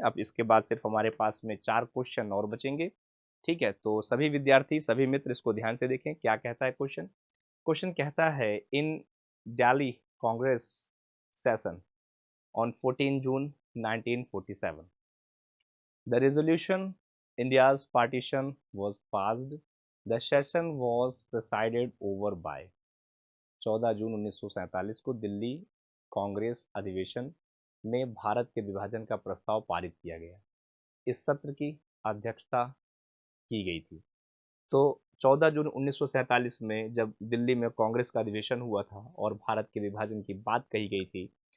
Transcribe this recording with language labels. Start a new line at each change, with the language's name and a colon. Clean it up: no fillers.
Hindi: अब इसके बाद सिर्फ हमारे पास में 4 क्वेश्चन और बचेंगे। ठीक है, तो सभी विद्यार्थी, सभी मित्र इसको ध्यान से देखें क्या कहता है क्वेश्चन। क्वेश्चन कहता है
English: In Delhi Congress session on 14 June 1947 the resolution India's partition was passed. The session was presided over by।
Hindi: 14 जून 1947 को दिल्ली कांग्रेस अधिवेशन में भारत के विभाजन का प्रस्ताव पारित किया गया। इस सत्र की अध्यक्षता की गई थी। तो 14 जून 1947 में जब दिल्ली में कांग्रेस का अधिवेशन हुआ था और भारत के विभाजन की बात कही गई थी,